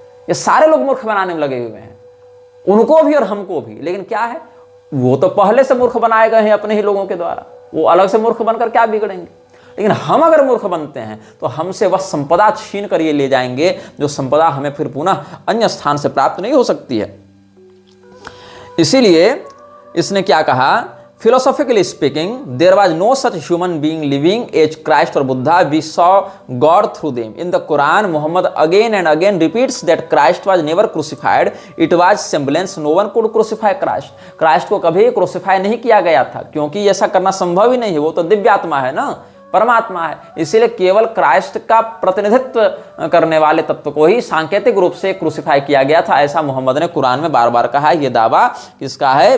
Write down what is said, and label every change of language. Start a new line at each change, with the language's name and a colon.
Hindi: ये सारे लोग मूर्ख बनाने में लगे हुए हैं, उनको भी और हमको भी। लेकिन क्या है, वो तो पहले से मूर्ख बनाए गए हैं अपने ही लोगों के द्वारा, वो अलग से मूर्ख बनकर क्या बिगड़ेंगे। लेकिन हम अगर मूर्ख बनते हैं तो हमसे वह संपदा छीन कर ये ले जाएंगे जो संपदा हमें फिर पुनः अन्य स्थान से प्राप्त नहीं हो सकती है। इसीलिए इसने क्या कहा,
English: philosophically speaking, there was no such human being living as Christ or Buddha. We saw God through them. In the Quran, Muhammad again and again repeats that Christ was never crucified. It was semblance. No one could crucify Christ.
Hindi: Christ को कभी crucify नहीं किया गया था, क्योंकि ऐसा करना संभव ही नहीं है। वो तो दिव्यात्मा है ना, परमात्मा है। इसीलिए केवल क्राइस्ट का प्रतिनिधित्व करने वाले तत्व को ही सांकेतिक रूप से क्रूसीफाई किया गया था। ऐसा मोहम्मद ने कुरान में बार बार कहा है। ये दावा किसका है?